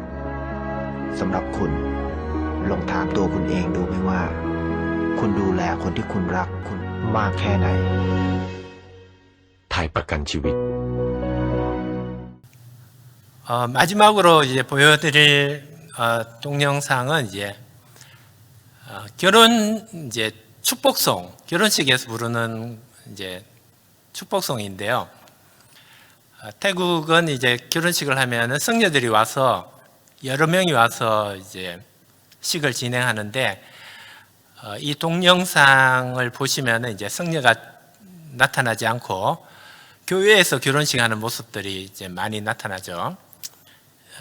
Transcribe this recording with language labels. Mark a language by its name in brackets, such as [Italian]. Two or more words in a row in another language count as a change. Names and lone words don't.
[Thai] สำหรับคุณลองถามตัวคุณเองดูไหมว่า คุณดูแลคนที่คุณรักคุณมากแค่ไหน ไทยประกันชีวิต [Korean] 마지막으로 이제 보여드릴 동영상은 이제 결혼 이제 축복송, 결혼식에서 부르는 이제 축복송인데요. 태국은 이제 결혼식을 하면은 성녀들이 와서 여러 명이 와서 이제 식을 진행하는데, 이 동영상을 보시면은 이제 성녀가 나타나지 않고 교회에서 결혼식 하는 모습들이 이제 많이 나타나죠.